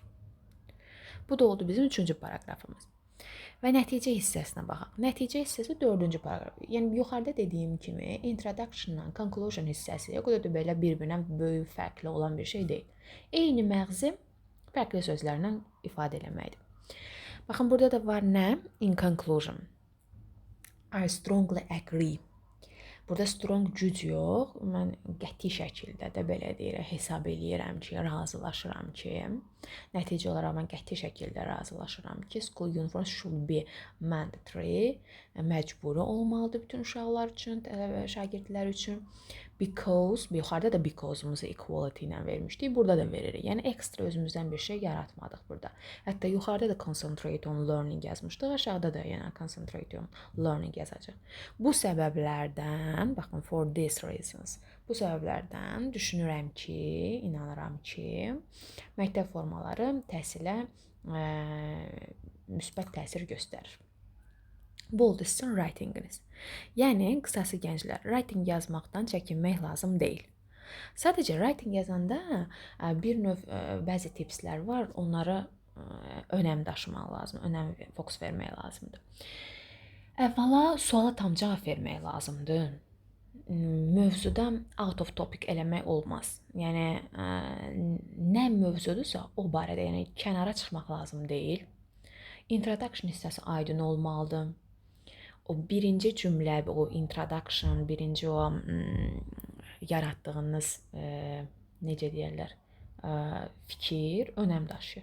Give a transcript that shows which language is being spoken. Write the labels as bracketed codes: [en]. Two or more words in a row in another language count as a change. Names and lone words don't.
[az] Bu da oldu bizim 3-cü paragrafımız. Və nəticə hissəsinə baxaq. Nəticə hissəsi 4-cü paragraf. Yəni yuxarıda dediyim kimi introduction-dan conclusion hissəsi o qədər də belə bir-birinə böyük fərqli olan bir şey deyil. Eyni məğzi fərqli sözlərlə ifadə eləməkdir. Baxın, burada da var nə? [en] In conclusion. I strongly agree. [az] Burada strong güc yox, mən qəti şəkildə də belə deyirəm, hesab eləyirəm ki, razılaşıram ki, nəticə olaraq mən qəti şəkildə razılaşıram ki, [en] school uniforms should be mandatory, [az] məcburi olmalıdır bütün uşaqlar üçün, şagirdlər üçün. Because, yuxarıda da because'umuzu equality ilə vermişdik, burada da veririk. Yəni ekstra özümüzdən bir şey yaratmadıq burada. Hətta yuxarıda da [en] concentrate on learning [az] yazmışdıq, aşağıda da yəni [en] concentrate on learning [az] yazacaq. Bu səbəblərdən, baxın, [en] for these reasons, [az] bu səbəblərdən düşünürəm ki, inanıram ki, məktəb formaları təhsilə müsbət təsir göstərir. Bu oldu sizin writinginiz. Yəni, qısası gənclər, writing yazmaqdan çəkinmək lazım deyil. Sadəcə, writing yazanda bir növ bəzi tipslər var, onlara önəm daşımaq lazım, önəm fokus vermək lazımdır. Əvvəla, suala tam cavab vermək lazımdır. Mövzuda [en] out of topic [az] eləmək olmaz. Yəni, nə mövzudursa o barədə, yəni kənara çıxmaq lazım deyil. Introduction hissəsi aydın olmalıdır. O birinci cümlə, o introduction, birinci o yaratdığınız, necə deyərlər, fikir önəm daşıyır.